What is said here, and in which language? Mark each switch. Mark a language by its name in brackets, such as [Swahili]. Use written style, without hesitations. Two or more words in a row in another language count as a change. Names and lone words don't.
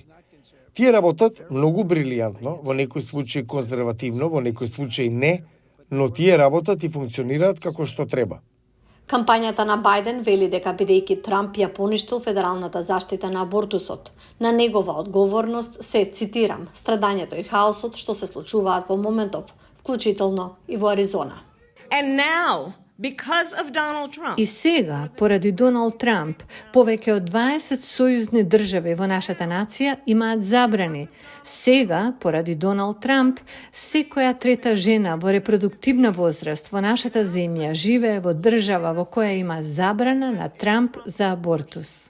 [Macedonian] Тие работат многу брилијантно, во некои случаи конзервативно, во некои случаи не, но тие работат и функционираат како што треба. Кампањата на Бајден вели дека бидејќи Трамп ја поништил федералната заштита на абортусот, на негова одговорност се, цитирам, страдањето и хаосот што се случуваат во моментов, вклучително и во Аризона. [English] And now, because of Donald Trump, [Macedonian] И сега, поради Доналд Трамп, повеќе од 20 сојузни држави во нашата нација имаат забрани. Сега, поради Доналд Трамп, секоја трета жена во репродуктивна возраст во нашата земја живее во држава во која има забрана на Трамп за абортус.